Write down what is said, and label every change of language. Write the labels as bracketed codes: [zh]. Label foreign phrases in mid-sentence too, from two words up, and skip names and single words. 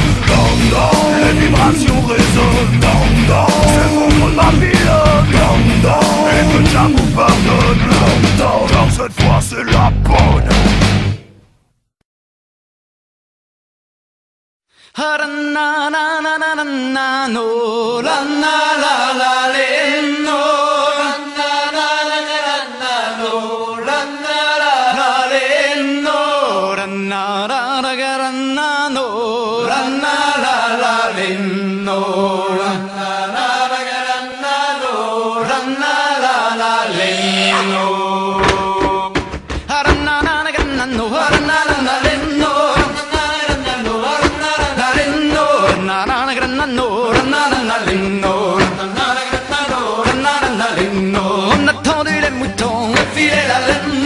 [en] Down, down, [fr] les vibrations résonnent. [en] Down, down, [fr] s'effondre Babylone. [en] Down, down, [fr] et que Jah vous pardonne. [en] Down, down, [fr] car cette fois c'est la bonne. La na na na na na na no, la na la la le no, la na la la la la no, la na la la le no, la na la la la na no, la na la la le no, la na la la la na no, la na la la le no. On a tendu les moutons, filé la laine.